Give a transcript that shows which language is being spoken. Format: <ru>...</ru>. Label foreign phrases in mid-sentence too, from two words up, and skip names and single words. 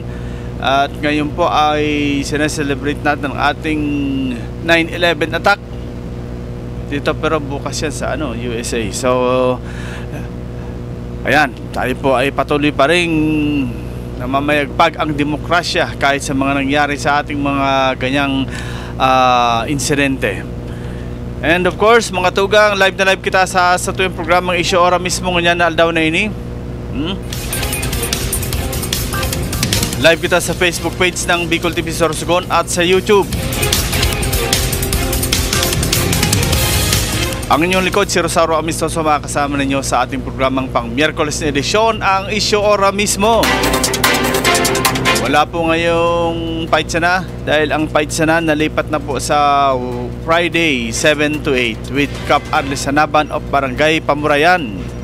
<tl>At ngayon po ay sineselebrate natin ang ating 9/11 attack dito, pero bukas yan sa USA. So ayan, tayo po ay patuloy pa rin namamayagpag ang demokrasya kahit sa mga nangyari sa ating mga ganyang insidente.</tl> <en>And of course,</en> <bik>mga tugang, live na live kita sa tuyong programang Issue Ora mismo ngayon na aldaw na ini. Live kita sa Facebook page ng Bicol TV Sorsogon at sa YouTube.</bik> <tl>Ang inyong likod, si Rosario Amistoso, makakasama ninyo sa ating programang pang Miyerkules na edisyon, ang Issue Ora mismo. Wala po ngayong Paitsana dahil ang Paitsana nalipat na po sa Friday 7 to 8 with Cap Arlesanaban of Barangay Pamurayan.</tl>